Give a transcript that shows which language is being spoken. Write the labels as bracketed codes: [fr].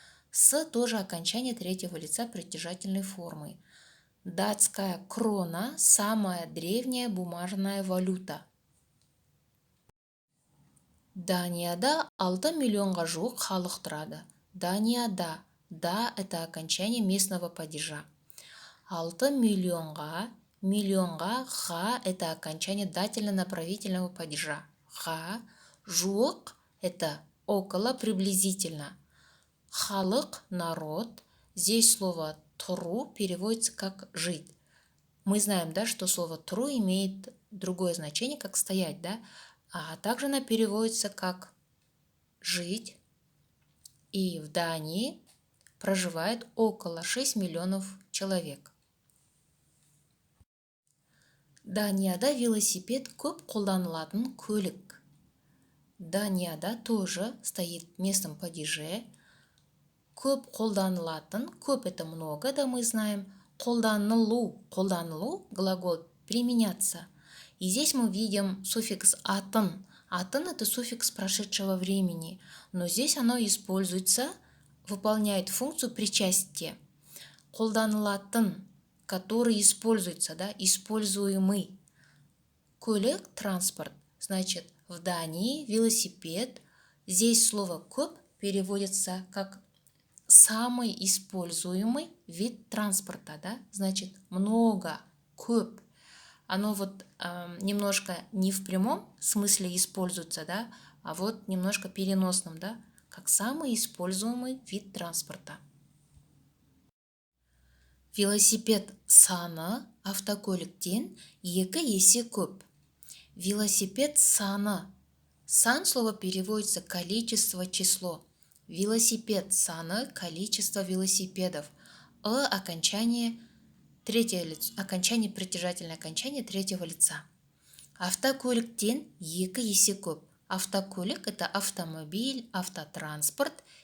[ru] С тоже окончание третьего лица притяжательной формы. Датская крона – самая древняя бумажная валюта. [kk] Данияда 6 миллионға жуық халық тұрады. Данияда. [ru] Да – это окончание местного падежа. 6 миллионға, ға – это окончание дательно-направительного падежа. Ға, жуық – это около, приблизительно. Халық, народ. Здесь слово тұру переводится как жить. Мы знаем, да, что слово тұру имеет другое значение, как стоять, да? А также она переводится как жить. И в Дании проживает около 6 миллионов человек. [kk] Данияда велосипед көп қолданылатын көлік. [ru] Данияда тоже стоит в местном падеже. [kk] Көп қолданылатын, [ru] көп это много, да мы знаем. Қолданылу, глагол применяться. И здесь мы видим суффикс атын. Атын – это суффикс прошедшего времени, но здесь оно используется, выполняет функцию причастия. Қолданылатын, который используется, да, используемый. Автокөлік, транспорт. Значит, в Дании велосипед. Здесь слово «көп» переводится как самый используемый вид транспорта, да? Значит, много, көп. Оно вот немножко не в прямом смысле используется, да, а вот немножко переносном, да, как самый используемый вид транспорта. [kk] Велосипед саны автокөліктен 2 есе көп. Велосипед саны. [ru] Сан слово переводится количество, число. [kk] Велосипед саны [ru] – количество велосипедов. Окончание третье лицо, окончание притяжательное окончание третьего лица. [kk] Автокөліктен 2 есе көп. [ru] Автокөлік – это автомобиль, автотранспорт.